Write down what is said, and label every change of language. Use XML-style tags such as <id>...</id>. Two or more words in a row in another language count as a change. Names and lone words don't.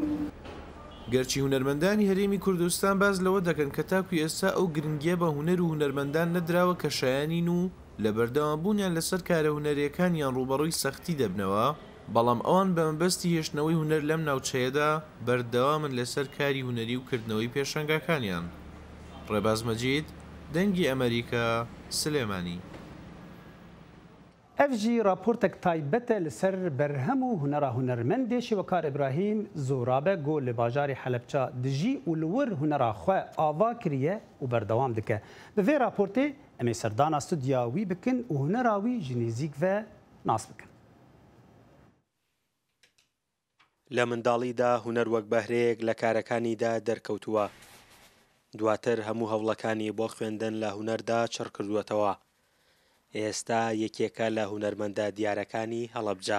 <ckb>گەرچی هونەرمەندانی هەرێمی کوردستان باز لەوە دەکەن کە تاکوی ئێستا ئەو گرنگیە بە هونەر و هونەرمەندان نەدراوە کە شایانین و لە بەردەوامبوونیان لەسەر کارە هونەریەکانیان ڕوبەڕووی سەختی دەبنەوە بەڵام ئەوان بە مەبەستی هێشتنەوەی هونەر لەم ناوچەیەدا بەردەوامن لەسەر کاری هونەری و کردنەوەی پێشەنگەکانیان. ڕێباز مەجید دەنگی ئەمریکا سلێمانی.</ckb> <ku>ev jî raportek taybet e li ser berhem û hunera hunermendê Şîvekar İbrahîm zorabe got li bajarê Helepça dijî û li wir hunera xwe ava kiriye û berdewam dike. Bi vê raportê em ê serdana studya wî bikin û hunera wî ji nêzik ve nas bikin.</ku> <ckb>لە منداڵیدا هونەر وەک بەهرەیەک لە کارەکانیدا دەرکەوتووە. دواتر هەموو هەوڵەکانی بۆ خوێندن لە هونەردا چڕ کردووەتەوە. ئێستا یەکێکە لە هونەرمەندە دیارەکانی هەڵەبجە.</ckb>